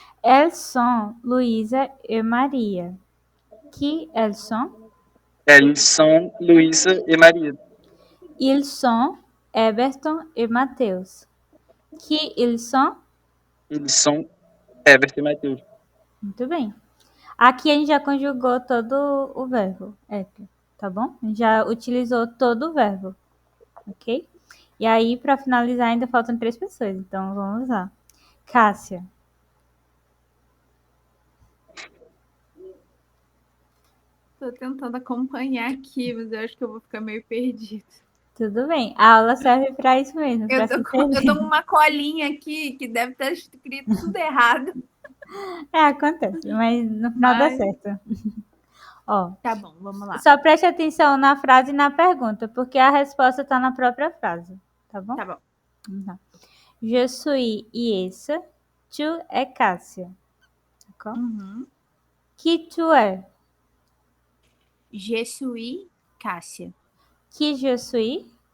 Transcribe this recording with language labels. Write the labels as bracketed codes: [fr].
[fr] Elles sont Luísa e Maria. Qui elles sont? Elles sont Luísa e Maria. Ils sont Everton e Mateus. Qui ils sont? [pt] Eles são Everton e Matheus. Muito bem. Aqui a gente já conjugou todo o verbo, tá bom? A gente já utilizou todo o verbo, ok? E aí, para finalizar, ainda faltam 3 pessoas, então vamos lá. Cássia. Tô tentando acompanhar aqui, mas eu acho que eu vou ficar meio perdido. Tudo bem, a aula serve para isso mesmo. Eu tô com uma colinha aqui que deve estar escrito tudo errado. Acontece, mas no final dá certo. Ó, tá bom, vamos lá. Só preste atenção na frase e na pergunta, porque a resposta está na própria frase, tá bom? Tá bom. Tá. [fr] Je suis Iessa, tu es Cássia. D'accord? Qui tu es? Je suis Cássia. Qui je suis?